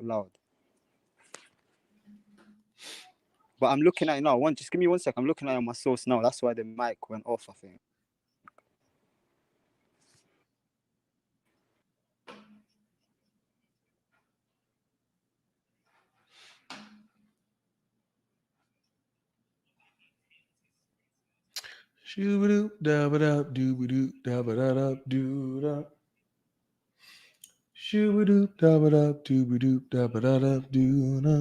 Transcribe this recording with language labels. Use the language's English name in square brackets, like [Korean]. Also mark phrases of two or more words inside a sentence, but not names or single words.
[English] But I'm looking at it now. Just give me 1 sec. I'm looking at it on my source now. That's why the mic went off, I think. Shoo-ba-doo, da-ba-da, doo-ba-doo, da-ba-da-da, doo-da. Shoo-ba-doo, da-ba-da, doo-ba-doo, da-ba-da-da, doo-da.